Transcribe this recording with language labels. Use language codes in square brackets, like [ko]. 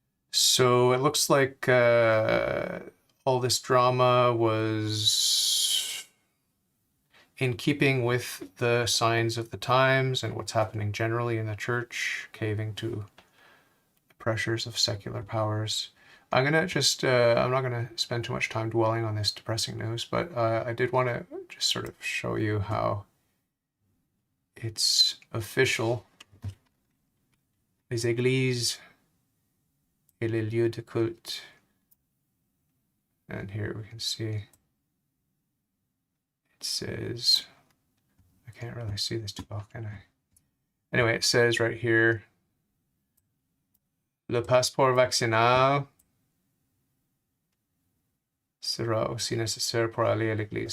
[en] So it looks like all this drama was in keeping with the signs of the times and what's happening generally in the church, caving to the pressures of secular powers. I'm gonna just, I'm not gonna spend too much time dwelling on this depressing news, but I did want to just sort of show you how it's official. [fr] Les églises et les lieux de culte. [en] And here we can see it says, I can't really see this too well, can I? Anyway, it says right here, [fr] le passeport vaccinal sera aussi nécessaire pour aller à l'église.